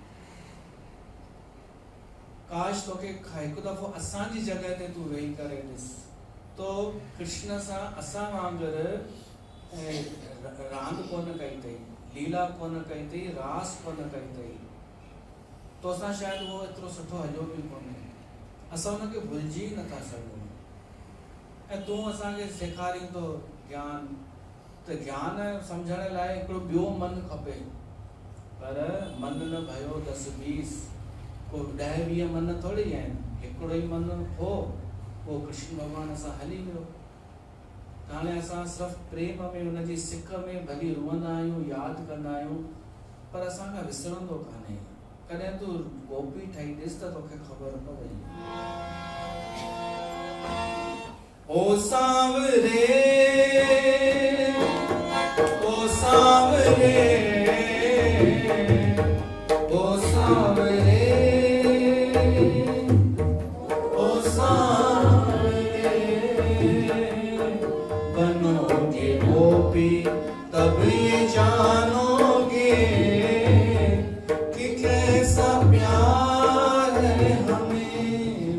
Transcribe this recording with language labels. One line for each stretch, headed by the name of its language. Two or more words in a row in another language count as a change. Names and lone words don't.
Sindhi: काश तोखे हिकु दफ़ो असांजी जॻह ते तूं वेही करे ॾिस, तो कृष्ण सां असां वांगुरु रांदि कोन कई अथई, लीला कोन कई अथई, रास कोन कई अथई, तो असां शायदि उहो एतिरो सुठो हलियो बि कोन्हे। असां हुनखे भुलिजी नथा सघूं। ऐं तूं असांखे सेखारींदो ज्ञान, त ज्ञान सम्झण लाइ हिकिड़ो ॿियो मन खपे, पर मन न भयो 10-20, को 10-20 मन थोरी आहिनि, हिकिड़ो ई मन हो। पोइ कृष्ण भॻवान सां हली वियो। हाणे असां सिर्फ़ु प्रेम में हुनजी सिक में भली रुअंदा आहियूं, यादि कंदा आहियूं, पर असांखां विसरंदो कान्हे। कॾहिं तूं गोपी ठही ॾिस त तोखे ख़बर पवे।
Hindi: ओ सांवरे ओ सांवरे ओ सांवरे ओ सांवरे बनोगे गोपी तब ये जानोगे कि कैसा प्यार है हमें।